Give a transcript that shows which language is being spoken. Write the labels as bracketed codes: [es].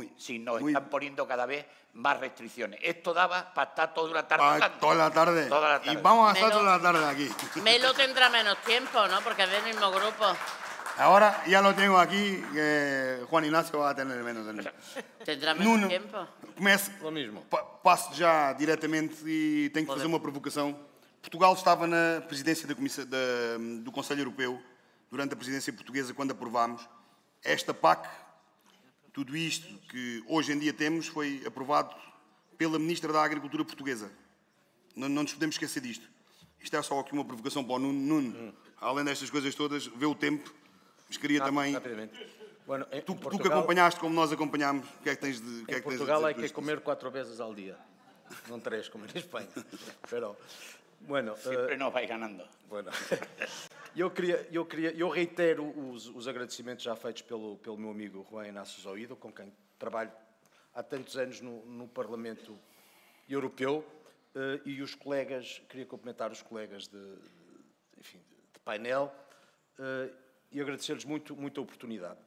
[es] Si nos están poniendo cada vez más restricciones. Esto daba para estar toda la tarde. Toda la tarde. Toda la tarde. Y vamos a estar toda la tarde aquí. Melo tendrá menos tiempo, ¿no? Porque es del mismo grupo. Ahora ya lo tengo aquí, Juan Ignacio va a tener menos. Tendrá menos tiempo. [pt] Começo, [es] Lo mismo. [pt] Passo já diretamente e tenho que fazer uma provocação. Portugal estava na presidência do Conselho Europeu, durante a presidência portuguesa, quando aprovámos esta PAC. Tudo isto que hoje em dia temos foi aprovado pela Ministra da Agricultura portuguesa. Não nos podemos esquecer disto. Isto é só aqui uma provocação para o Nuno. Além destas coisas todas, vê o tempo. Mas queria também... [es] Bueno, [pt] tu que acompanhaste como nós acompanhámos, o que é que tens de... [es] Em Portugal hay que comer 4 veces al día, no 3 como en España. Pero, bueno, Siempre nos vais ganando. [pt] Bueno, eu reitero os agradecimentos já feitos pelo meu amigo Juan Inácio Zoido, com quem trabalho há tantos anos no Parlamento Europeu, e os colegas, queria cumprimentar os colegas de painel, e agradecer-lhes muito a oportunidade.